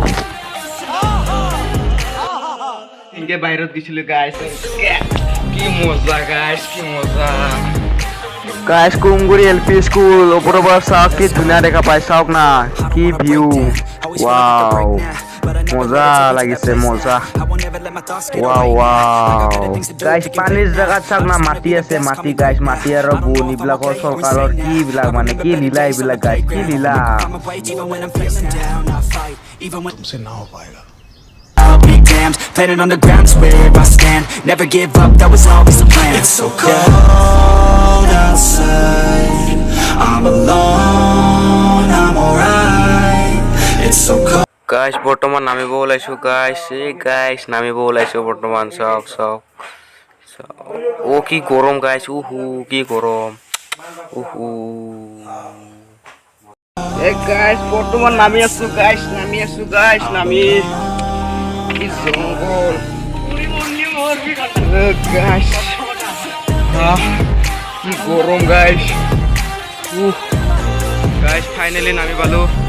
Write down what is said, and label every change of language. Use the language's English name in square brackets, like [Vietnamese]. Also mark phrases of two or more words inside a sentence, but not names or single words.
[Assamese] ইনকে বাহিৰত গৈছিল গাইস কি মজা গাইস কি মজা গাইস কুমগুৰি এলপি স্কুল ওপৰৰ পৰা চাওক কি ধুনীয়া দেখা পাই চাওক না কি ভিউ ওয়াও মজা লাগিছে মজা ওয়াও গাইস পানীৰ জাগাত চাওক না মাটি আছে মাটি গাইস মাটি আৰু বুন ইবিলাকৰ চৰকাৰৰ কি বিলাক মানে কি লীলা ইবিলাক গাইস কি লীলা [Hindi] तुमसे ना हो पाएगा [English] big dams planted on the ground is where I stand never give up that was always the plan it's so cold outside I'm alone I'm alright it's so cold [Assamese] গাইস বৰ্তমান নামিব ওলাইছো গাইস নামিব ওলাইছো বৰ্তমান সব ও কি গৰম গাইস উহু কি গৰম উহু গাইস বৰ্তমান নামি আছো গাইস নামি কি জংগল গাইস কি গৰম গাইস গাইস ফাইনালি নামি পালো